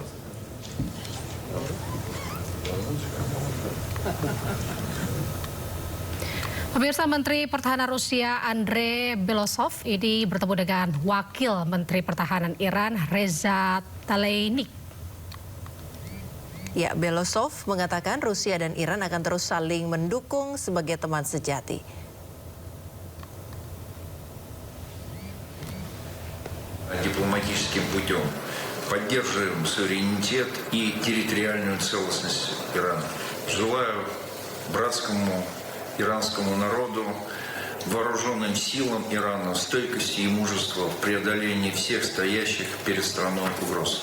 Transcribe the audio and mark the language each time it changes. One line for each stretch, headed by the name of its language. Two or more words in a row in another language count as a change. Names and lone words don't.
Indonesian: Pemirsa, Menteri Pertahanan Rusia Andrei Belosov ini bertemu dengan Wakil Menteri Pertahanan Iran Reza Talaynik. Ya, Belosov mengatakan Rusia dan Iran akan terus saling mendukung sebagai teman sejati.
Russian: Дипломатическим путем поддерживаем суверенитет и территориальную целостность Ирана. Желаю братскому иранскому народу, вооруженным силам Ирана стойкости и мужества в преодолении всех стоящих перед страной угроз.